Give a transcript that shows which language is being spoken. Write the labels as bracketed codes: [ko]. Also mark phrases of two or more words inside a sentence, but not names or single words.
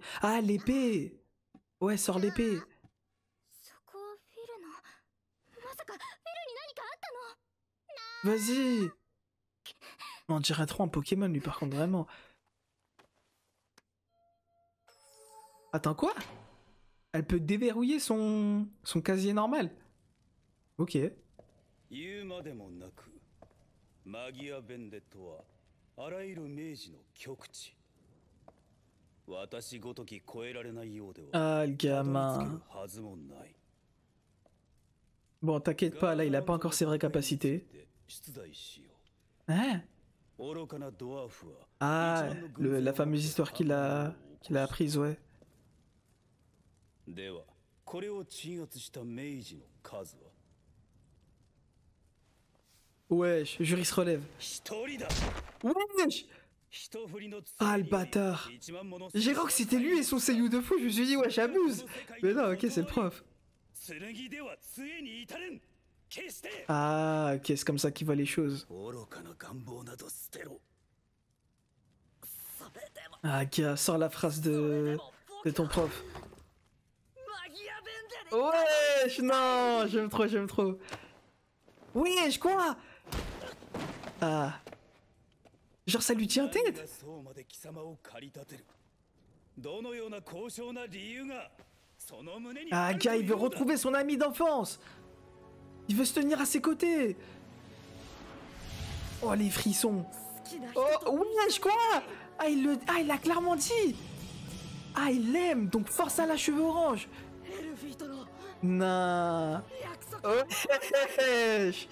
[fr] Ah, l'épée. Ouais, sors l'épée. Vas-y. On dirait trop un Pokémon, lui, par contre, vraiment. Attends, quoi? Elle peut déverrouiller son casier normal. Ok. [ja] 言うまでもなくマギア・ベンデットはあらゆる明治の極致私ごとき超えられないようでは [fr] Ah, le gamin. [ja] はずもない [fr] Bon, t'inquiète pas, là, il a pas encore ses vraies capacités. Hein? [ja] 愚かなドワーフは [fr] Ah, la fameuse histoire qu'il a apprise, ouais. [ja] ではこれを鎮圧した明治の数は [fr] Wesh, jury se relève. [ja] 一人だ [fr] Wesh! [ja] 一振りの [fr] Ah, le bâtard. J'ai cru que c'était lui et son seiyuu de fou, je me suis dit, wesh, j'abuse. Mais non, ok, c'est le prof. [ja] 剣では杖に至れん決して [fr] Ah, ok, c'est comme ça qu'il voit les choses. [ja] 愚かな願望など捨てろ [fr] Ah, gars, sors la phrase de ton prof. Wesh, non, j'aime trop, j'aime trop. Wesh, quoi? Ah. Genre, ça lui tient tête? [ja] そうまで貴様を駆り立てるどのような高尚な理由がその胸に [fr] Ah, gars, il veut retrouver son ami d'enfance. Il veut se tenir à ses côtés. Oh, les frissons. Oh, wesh, quoi? Ah, il l'a clairement dit. Ah, il l'aime, donc force à la cheveux orange. Non. Oh, wesh.